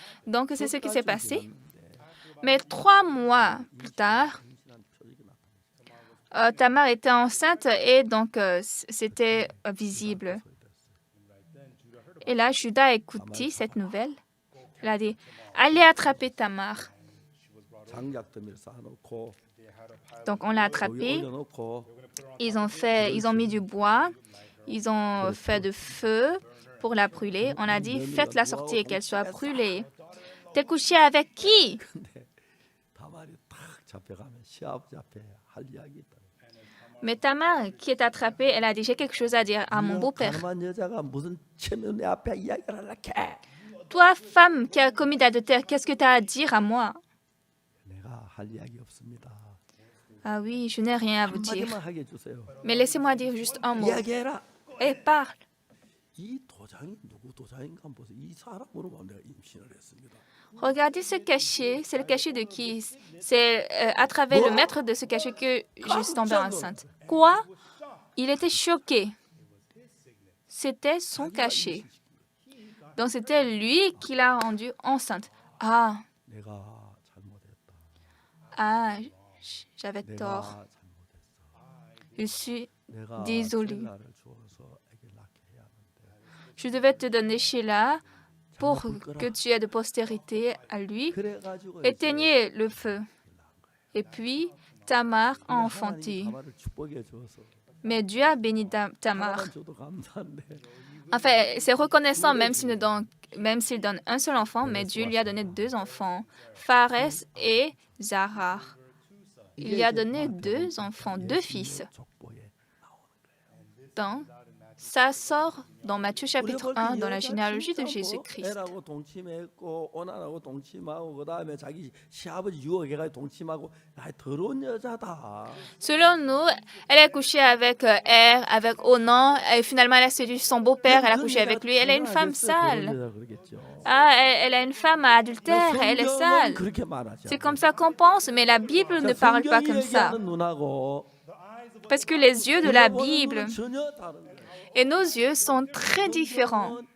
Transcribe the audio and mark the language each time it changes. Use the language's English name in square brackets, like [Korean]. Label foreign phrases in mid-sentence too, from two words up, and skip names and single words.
[French] Donc, c'est ce qui s'est passé. Mais 3 mois plus tard, Tamar était enceinte et donc c'était visible. Et là, Judas a écouté cette nouvelle. Il a dit, allez attraper Tamar. [Korean] 장작더미를 쌓아놓고 [French] Donc on l'a [Korean] 거기 [French] attrapée. [Korean] 올려놓고 [French] Ils ont mis du bois, ils ont fait de feu pour la brûler. On a dit, faites-la sortir et qu'elle soit brûlée. T'es couché avec qui? [Korean] 근데 다말이 탁 잡혀가면 시아버지 앞에 할 이야기 있다. [French] Mais Tamar, qui est attrapée, elle a dit, j'ai quelque chose à dire à mon beau-père. [Korean] 가늠한 여자가 무슨 체면 내 앞에 이야기를 하려게? [French] Toi, femme qui a commis d'adultère, qu'est-ce que tu as à dire à moi? [Korean] 내가 할 이야기 없습니다. [French] Ah oui, je n'ai rien à vous dire. [Korean] 한마디만 하게 해주세요. [French] Mais laissez-moi dire juste un mot. [Korean] 이야기해라. [French] Et parle. [Korean] 이 도장이 누구 도장인가 한번 보세요. 이 사람으로만 내가 임신을 했습니다. [French] Regardez ce cachet. C'est le cachet de qui? C'est à travers le maître de ce cachet que je suis tombée enceinte. Quoi? Il était choqué. C'était son cachet. Donc c'était lui qui l'a rendue enceinte. Ah, [Korean] 내가 잘못했다. [French] ah, j'avais [Korean] 내가 [French] tort. [Korean] 잘못했어. [French] Je suis [Korean] 내가 [French] désolée. [Korean] 셀라를 주어서 애를 낳게 해야 하는데. [French] Je devais te donner Sheila pour que tu aies de postérité à lui. [Korean] 그래가지고 [French] Éteignez le feu. Et puis, Tamar a enfanté. [Korean] 다말을 축복해 주어서 [French] Mais Dieu a béni Tamar. [Korean] 하나만 줘도 감사한데. [French] Enfin, c'est reconnaissant même s'il donne un seul enfant, mais Dieu lui a donné 2 enfants, Phares et Zahar. Il lui a donné 2 enfants, 2 fils. [Korean] 족보에 나오는 거예요. [French] Donc, ça sort dans Matthieu chapitre 1, dans la généalogie de Jésus-Christ. [Korean] 애라고 동침했고 오난하고 동침하고 그다음에 자기 시아버지 유혹해가지고 동침하고 아, 더러운 여자다. [French] Selon nous, elle a couché avec Er, avec Onan, et finalement elle a séduit son beau-père, elle a couché avec lui. Elle est une femme sale. Ah, elle a une femme adultère, elle est sale. C'est comme ça qu'on pense, mais la Bible ne parle pas comme ça. Parce que les yeux de la Bible et nos yeux sont très différents.